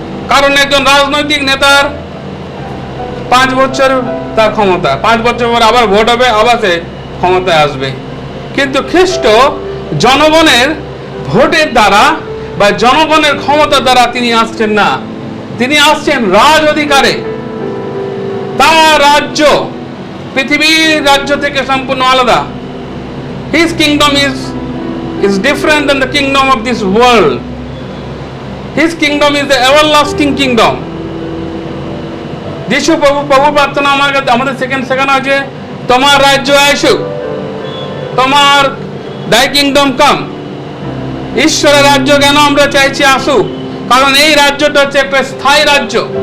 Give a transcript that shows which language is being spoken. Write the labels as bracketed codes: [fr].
[bn] কারণ একজন রাজনৈতিক নেতার 5 বছর তার ক্ষমতা, 5 বছর পর আবার ভোট হবে, আবার সে ক্ষমতায় আসবে। কিন্তু খ্রিস্ট জনগণের ভোটের দ্বারা বা জনগণের ক্ষমতার দ্বারা তিনি আসছেন না, তিনি আসছেন রাজ অধিকারে। তার রাজ্য পৃথিবীর রাজ্য থেকে সম্পূর্ণ আলাদা। [en] His kingdom is different than the kingdom of this world. His kingdom is the everlasting kingdom. [bn] যিশু প্রভু প্রার্থনা আমাদের শেখানো আছে, তোমার রাজ্য আসুক, তোমার [en] thy kingdom come. [bn] ঈশ্বরের রাজ্য কেন আমরা চাইছি আসুক? কারণ এই রাজ্যটা হচ্ছে একটা স্থায়ী রাজ্য।